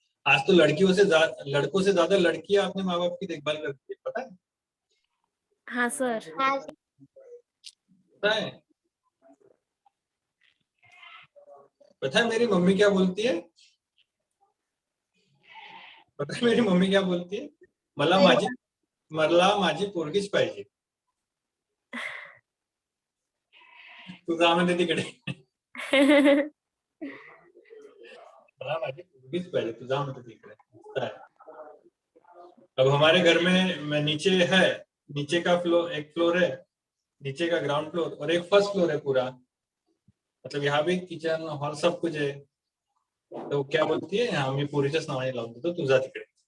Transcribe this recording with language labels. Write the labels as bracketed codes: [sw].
[hi] आज तो लड़कों से ज्यादा लड़कियां अपने माँ बाप की देखभाल करती है, पता है? हाँ सर। हाँ पता है? पता है मेरी मम्मी क्या बोलती है? पता है मेरी मम्मी क्या बोलती है? [mr] मला माझी पोरगीच पाहिजे, तू जा म्हणते तिकडे। मला माझी पोरगीच पाहिजे, तू जा म्हणते तिकडे। [hi] पता है? अब हमारे घर में मैं नीचे है, नीचे का फ्लोर, एक फ्लोर है, नीचे का ग्राउंड फ्लोर और एक फर्स्ट फ्लोर है पूरा। मतलब यहाँ भी किचन हॉल सब कुछ है, तो क्या बोलती है, हाँ [mr] मी पोरीच्याच नावाने लावून देतो, तू जा तिकडे.